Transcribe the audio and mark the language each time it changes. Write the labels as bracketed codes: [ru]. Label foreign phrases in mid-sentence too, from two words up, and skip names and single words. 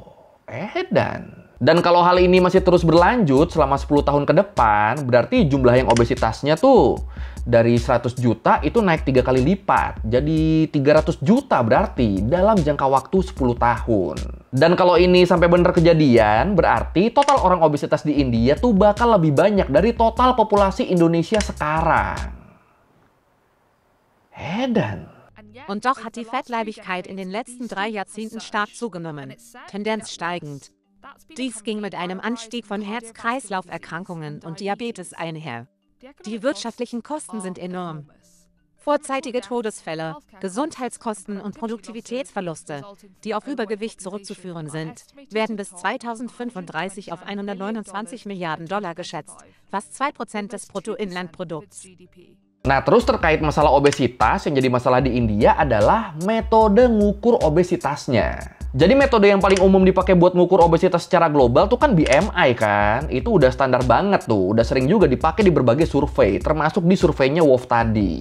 [id] Dan kalau hal ini masih terus berlanjut selama 10 tahun ke depan, berarti jumlah yang obesitasnya tuh dari 100 juta itu naik 3 kali lipat. Jadi 300 juta berarti dalam jangka waktu 10 tahun. Dan kalau ini sampai bener kejadian, berarti total orang obesitas di India tuh bakal lebih banyak dari total populasi Indonesia sekarang. [de] Und doch hat die Fettleibigkeit in den letzten 3 Jahrzehnten stark zugenommen, Tendenz steigend. Dies ging mit einem Anstieg von Herz-Kreislauf-Erkrankungen und Diabetes einher. Die wirtschaftlichen Kosten sind enorm. Vorzeitige Todesfälle, Gesundheitskosten und Produktivitätsverluste, die auf Übergewicht zurückzuführen sind, werden bis 2035 auf 129 Milliarden Dollar geschätzt, fast 2% des Bruttoinlandprodukts. [id] Nah, terus terkait masalah obesitas, yang jadi masalah di India adalah metode ngukur obesitasnya. Jadi metode yang paling umum dipakai buat ngukur obesitas secara global tuh kan BMI kan. Itu udah standar banget tuh, udah sering juga dipakai di berbagai survei, termasuk di surveinya WOF tadi.